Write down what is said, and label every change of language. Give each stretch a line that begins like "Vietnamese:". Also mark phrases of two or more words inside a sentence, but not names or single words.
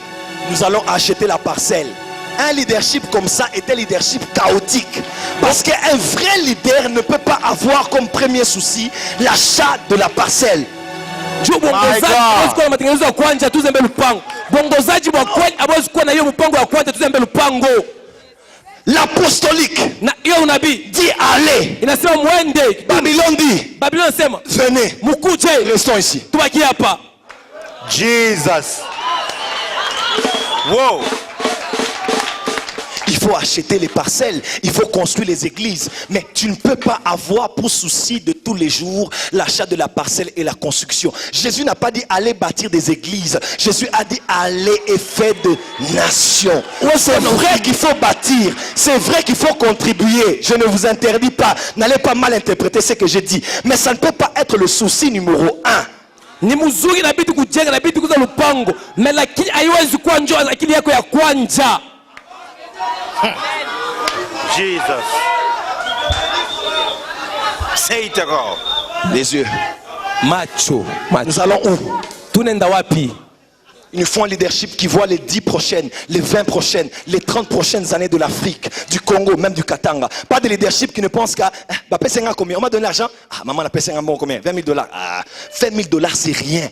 French: Nous allons acheter la parcelle. Un leadership comme ça est un leadership chaotique. Parce qu'un vrai leader ne peut pas avoir comme premier souci l'achat de la parcelle.
Swahili: Juu bongozaji hawezi kuwa na matengenezo ya kwanza tuze mbele lupango. Bongozaji wa kweli hawezi kuwa na hiyo mpango wa kwanza tuze mbele lupango.
French: L'apostolique
Swahili: Na hiyo unabii
French: dit allez.
Swahili: inasema muende.
French: Babylone dit
Swahili: Babylone inasema
French: venez.
Swahili: mukuje.
French: Restons ici.
Swahili: Tubaki hapa.
English: Jesus. Wow.
French: Il faut acheter les parcelles, il faut construire les églises. Mais tu ne peux pas avoir pour souci de tous les jours l'achat de la parcelle et la construction. Jésus n'a pas dit allez bâtir des églises. Jésus a dit allez et faites de nations. C'est vrai qu'il faut bâtir, c'est vrai qu'il faut contribuer. Je ne vous interdis pas, n'allez pas mal interpréter ce que j'ai dit. Mais ça ne peut pas être le souci numéro 1.
Swahili: Ni mzuri inabidi kujenga, inabidi kuza lupango, na lakini haiwezi kuwa njoo akili yako ya kwanja.
English: Jesus. Say it again.
French: Les yeux.
Swahili: Macho.
French: Nous allons où?
Swahili: Tunenda wapi?
French: Il nous faut un leadership qui voit les 10 prochaines, les 20 prochaines, les 30 prochaines années de l'Afrique, du Congo, même du Katanga. Pas de leadership qui ne pense qu'à combien? On m'a donné l'argent. Ah, maman a payé combien? 20 000 $. Ah, 20 000 $ c'est rien.